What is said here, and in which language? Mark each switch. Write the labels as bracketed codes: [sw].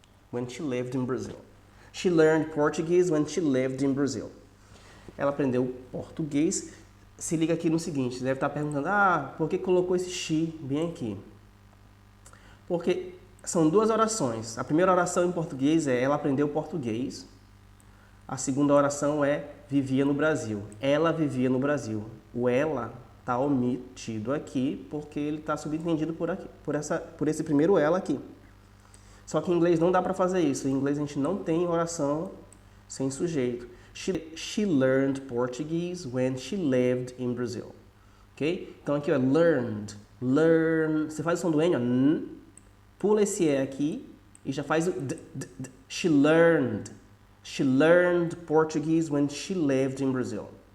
[en] When she lived in Brazil. She learned Portuguese when she lived in Brazil. [pt] Ela aprendeu português. Se liga aqui no seguinte, você deve estar perguntando, por que colocou esse she bem aqui? Porque são duas orações. A primeira oração em português é ela aprendeu português. A segunda oração é vivia no Brasil. Ela vivia no Brasil. O ela está omitido aqui porque ele está subentendido por esse primeiro ela aqui. Só que em inglês não dá para fazer isso. Em inglês a gente não tem oração sem sujeito. [en] She learned Portuguese when she lived in Brazil. [pt] Ok? Então aqui, ó, learned. Learn. Você faz o som do N, ó, n, pula esse E aqui e já faz o d. [en] She learned. She learned Portuguese when she lived in Brazil.